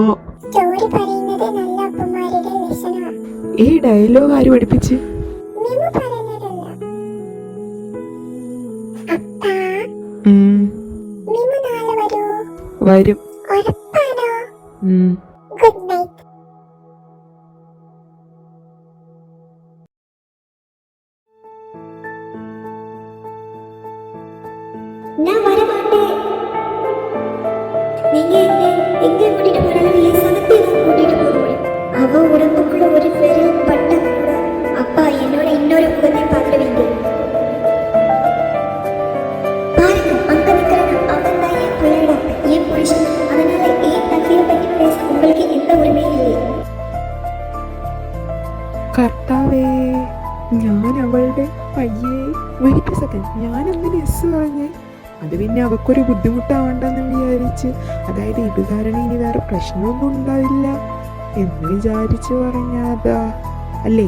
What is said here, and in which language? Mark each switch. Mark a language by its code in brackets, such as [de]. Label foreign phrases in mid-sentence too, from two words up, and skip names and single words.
[ml] സ്റ്റോറി പറയുന്നത് നല്ല അപ്പന്മാരുടെ ലക്ഷണമാണ്. ഈ ഡയലോഗ് ആര് പഠിപ്പിച്ച്? മിമു പറയുന്നതല്ല. അപ്പാ, മിമു നാളെ വരൂ? വരും. ഉറപ്പാണോ? ഉം. [en] good night. [ta] நான் வர மாட்டேன். நீங்க எங்க கூட்டிட்டு போனாலும் என் சனத்தை தான் கூட்டிட்டு போக முடியும். அவ உடம்புக்குள்ள ஒரு விரல் பட்ட கூட அப்பா என்னோட இன்னொரு முகத்தை பார்த்துடுவீங்க. பாருங்க, அங்க நிக்கிறானா, அவன் தான் என் பிள்ளையோட அப்பன், என் புருஷன். அதனால என் தகுதியை பத்தி பேச உங்களுக்கு எந்த உரிமையும் இல்லை. [ml] കർത്താവേ, ഞാൻ അവളുടെ അയ്യേ, [en] wait second, [ml] ഞാൻ എന്തിന് എസ് പറഞ്ഞേ? അത് പിന്നെ അവക്കൊരു ബുദ്ധിമുട്ടാവണ്ടെന്ന് വിചാരിച്ച്, അതായത് ഇത് കാരണം ഇനി വേറെ പ്രശ്നമൊന്നും ഉണ്ടാവില്ല എന്ന് വിചാരിച്ച് പറഞ്ഞാതാ അല്ലേ?